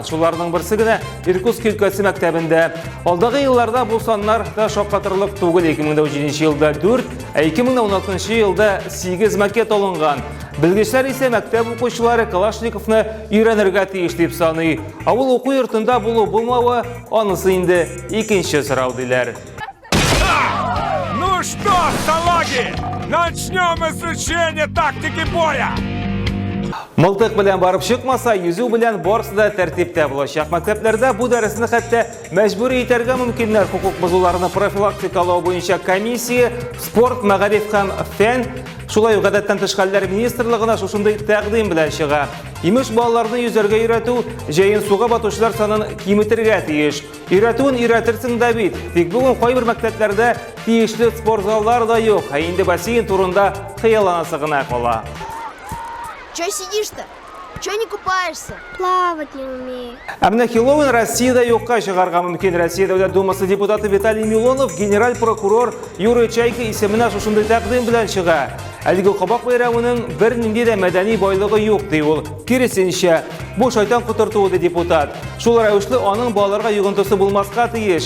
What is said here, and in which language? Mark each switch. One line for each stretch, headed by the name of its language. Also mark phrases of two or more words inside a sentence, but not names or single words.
Tatar: Шуларның берсе генә Иркутск өлкәсе мәктәбендә. Алдагы елларда бу саннар да шаккатырлык түгел. 2017 елда 4, 2016 елда 8 макет алынган. Белгечләр исә мәктәп укучылары Калашниковны өйрәнергә тиеш дип саный. Авыл уку йортында булу-булмавы анысы инде икенче сорау диләр.
Russian: Ну что, салаги, начнем изучение тактики боя!
Tatar: Мылтык белән барып чыкмаса, йөзү белән барысы да тәртиптә булачак. Мәктәпләрдә бу дәресне хәтта мәҗбүри итәргә мөмкиннәр. Хукук бозуларны профилактикалау буенча комиссия, спорт, мәгариф һәм фән, шулай ук гадәттән тыш хәлләр министрлыгына шушындай тәкъдим белән чыга. Имеш балаларны йөзәргә өйрәтү, җәен суга батучылар санын киметергә тиеш. Өйрәтүен өйрәтерсең дә бит. Тик бүген кайбер мәктәпләрдә тиешле спорт заллары да юк. Инде бассейн турында хыялланасы гына кала.
Russian: Чё сидишь-то? Чё не купаешься? Плавать не умею.
Tatar: Әмнә Хэллоуин Россиядә юкка чыгарга мөмкин. Россия Дәүләт Думасы депутаты Виталий Милонов генераль прокурор Юрий Чайка исеменә шушындай тәкъдим белән чыга. Әлеге кабак бәйрәменең бер нинди дә мәдәни байлыгы юк ди ул. Киресенчә, бу шайтан кутыртуы ди депутат. Шул рәвешле аның балаларга йогынтысы булмаска тиеш.